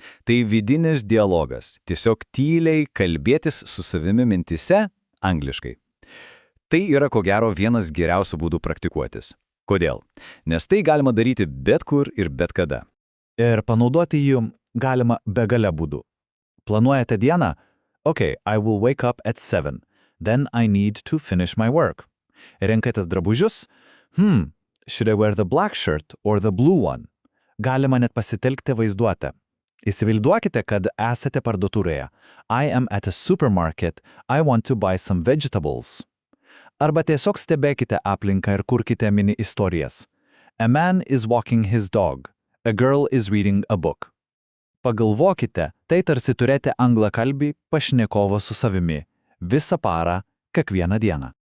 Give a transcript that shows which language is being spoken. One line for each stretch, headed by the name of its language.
Lithuanian: Tai vidinis dialogas. Tiesiog tyliai kalbėtis su savimi mintise angliškai. Tai yra ko gero vienas geriausių būdų praktikuotis. Kodėl? Nes tai galima daryti bet kur ir bet kada. Ir panaudoti jų galima begalę būdų. Planuojate dieną?
English: Okay, I will wake up at 7. Then I need to finish my work.
Lithuanian: Renkatės drabužius?
English: Should I wear the black shirt or the blue one?
Lithuanian: Galima net pasitelkti vaizduotę. Įsivaizduokite, kad esate parduotuvėje.
English: I am at a supermarket. I want to buy some vegetables.
Lithuanian: Arba tiesiog stebėkite aplinką ir kurkite mini istorijas.
English: A man is walking his dog. A girl is reading a book.
Lithuanian: Pagalvokite, tai tarsi turėti anglakalbį pašnekovą su savimi. Visą parą, kiekvieną dieną.